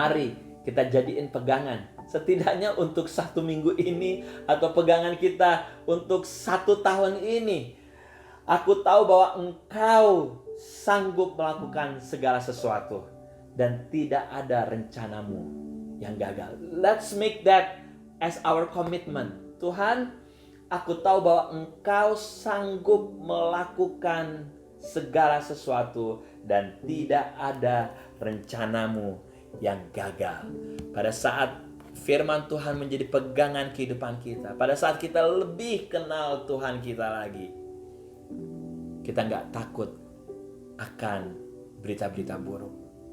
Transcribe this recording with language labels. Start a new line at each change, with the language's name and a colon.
Indonesian: Mari kita jadiin pegangan, setidaknya untuk 1 minggu ini, atau pegangan kita untuk 1 tahun ini. Aku tahu bahwa Engkau sanggup melakukan segala sesuatu, dan tidak ada rencanamu yang gagal.
English: Let's make that as our commitment.
Indonesian: Tuhan, aku tahu bahwa Engkau sanggup melakukan segala sesuatu, dan tidak ada rencanamu yang gagal. Pada saat firman Tuhan menjadi pegangan kehidupan kita, pada saat kita lebih kenal Tuhan kita lagi, kita nggak takut akan berita-berita buruk.